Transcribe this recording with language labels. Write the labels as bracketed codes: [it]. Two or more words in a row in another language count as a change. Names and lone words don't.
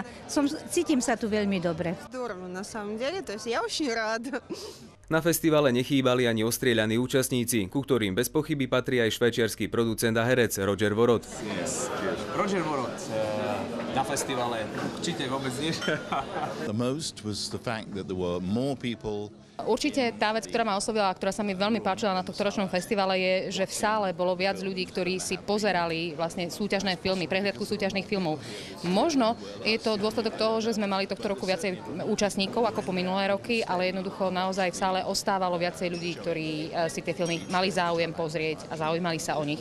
[sk] Cítim sa tu veľmi dobre. [ru] На самом деле, то есть я очень рада. [sk] Na festivale nechýbali ani ostrieľaní účastníci, ku ktorým bez pochyby patrí aj švajčiarsky producent a herec Roger Vorot. Roger Vorot na festivale určite vôbec nie. [en] The most was the fact that there were more people. [sk] Určite tá vec, ktorá ma oslovila a ktorá sa mi veľmi páčila na tohtoročnom festivale je, že v sále bolo viac ľudí, ktorí si pozerali vlastne súťažné filmy, prehliadku súťažných filmov. Možno je to dôsledok toho, že sme mali tohto roku viacej účastníkov ako po minulé roky, ale jednoducho naozaj v sále ostávalo viacej ľudí, ktorí si tie filmy mali záujem pozrieť a zaujímali sa o nich.